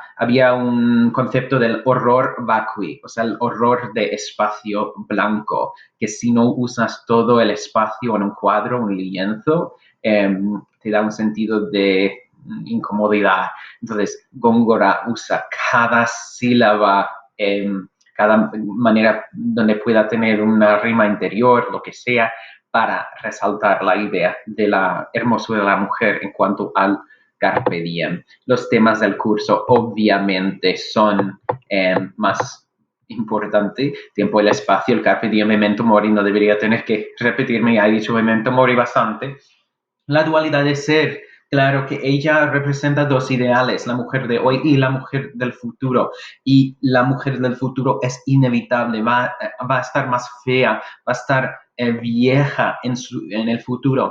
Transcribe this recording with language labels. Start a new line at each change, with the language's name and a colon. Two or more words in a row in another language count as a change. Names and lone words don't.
Spanish: Había un concepto del
Latin: horror vacui,
Spanish: o sea, el horror de espacio blanco, que si no usas todo el espacio en un cuadro, un lienzo, te da un sentido de incomodidad. Entonces, Góngora usa cada sílaba, cada manera donde pueda tener una rima interior, lo que sea, para resaltar la idea de la hermosura de la mujer en cuanto al
Latin: carpe diem.
Spanish: Los temas del curso obviamente son más importante, tiempo y el espacio, el
Latin: carpe diem, memento mori,
Spanish: no debería tener que repetirme, ya he dicho
Latin: memento mori
Spanish: bastante. La dualidad de ser, claro que ella representa dos ideales, la mujer de hoy y la mujer del futuro. Y la mujer del futuro es inevitable, va a estar más fea, va a estar vieja en el futuro.